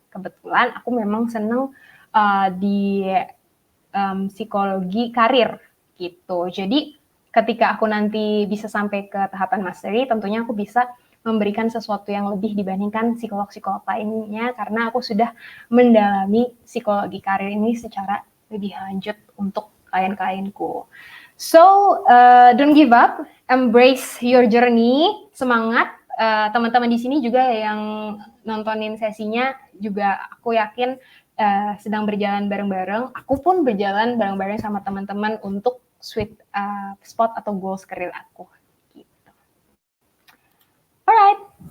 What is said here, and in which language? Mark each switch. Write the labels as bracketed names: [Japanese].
[Indonesian] Kebetulan aku memang seneng di psikologi karir gitu. Jadi ketika aku nanti bisa sampai ke tahapan mastery, tentunya aku bisa memberikan sesuatu yang lebih dibandingkan psikolog-psikolog lainnya karena aku sudah mendalami psikologi karir ini secara lebih lanjut untuk klien-klienku. [English] So, don't give up, embrace your journey, [Indonesian] semangat. Teman-teman di sini juga yang nontonin sesinya juga aku yakin sedang berjalan bareng-bareng. Aku pun berjalan bareng-bareng sama teman-teman untuk [English] sweet spot [Indonesian] atau goals karir aku. Gitu. [English] Alright.